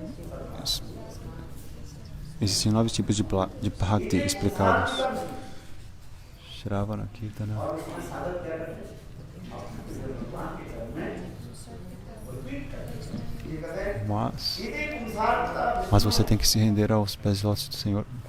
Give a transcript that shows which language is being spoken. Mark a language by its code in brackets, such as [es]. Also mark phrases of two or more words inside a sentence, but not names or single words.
[pt] Existem 9 tipos de bhakti explicados. [sa] Shravana Kirtana. [pt] Mas você tem que se render aos pés lótus do Senhor.